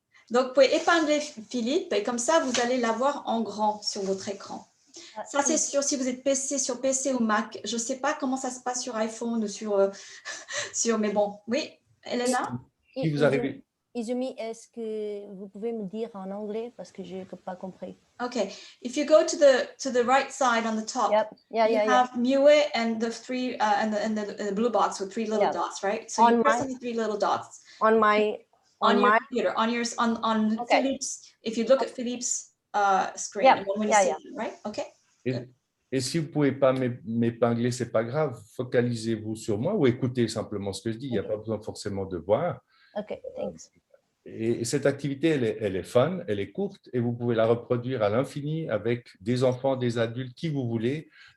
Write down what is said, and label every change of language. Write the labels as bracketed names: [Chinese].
[French] Donc, vous pouvez épingler Philippe et comme ça, vous allez l'avoir en grand sur votre écran. Ça, c'est sûr, si vous êtes sur PC ou Mac. Je ne sais pas comment ça se passe sur iPhone ou sur mais bon. Oui, Elena? Si vous arrivez. Izumi, est-ce que vous pouvez me dire en anglais parce que je n'ai pas compris? [English] Okay, if you go to the right side on the top, you have Mue and the 3 and the blue box with 3 little dots, right? So you press on the 3 little dots On your computer, on Philippe's. If you look at Philippe's screen, and when you see it, right? Okay. [French] Et si vous ne pouvez pas m'épingler, ce n'est pas grave. Focalisez-vous sur moi ou écoutez simplement ce que je dis. Il n'y a pas besoin forcément de voir. [English] Ok, thanks. [French] Et cette activité, elle est fun, elle est courte et vous pouvez la reproduire à l'infini avec des enfants, des adultes, qui vous voulez.